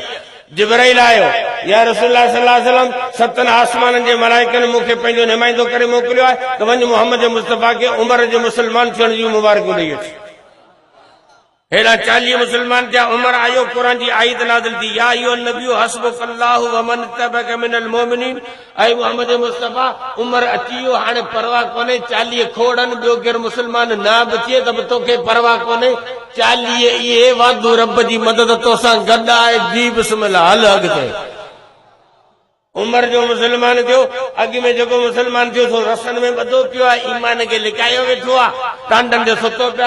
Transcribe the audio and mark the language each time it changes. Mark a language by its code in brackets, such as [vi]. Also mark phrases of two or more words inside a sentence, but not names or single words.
[sd] जिब्राइल आयो, [ar] يا رسول الله صلى الله عليه وسلم [sd] 7 आसमाननि जे मलाइकनि मूंखे पंहिंजो नुमाइंदो करे मोकिलियो आहे त वञ मोहम्मद मुस्तफ़ा खे उमर जे मुसलमान थियण जूं मुबारकूं ॾेई अच। हेॾा 40 मुसलमान थिया, उमर आयो, क़ुरान जी आयत नाज़िल थी, [ar] يا أيها النبي حسبك الله ومن اتبعك من المؤمنين. [sd] ऐं मोहम्मद मुस्तफ़ा उमर अची वियो, हाणे परवाह कोन्हे, 40 खोड़नि, ॿियो केरु मुसलमान न बि थिए त बि तोखे परवाह कोन्हे। 40 इहे वादू रब जी मदद तोसां गॾु आहे। जी बिस्मिल्लाह, हल अॻिते। उमर जो मुसलमान थियो, अॻु में जेको मुसलमान थियो सो रसनि में ॿधो पियो आहे, ईमान खे लिकायो वेठो आहे, टांडनि ते सुतो पिया।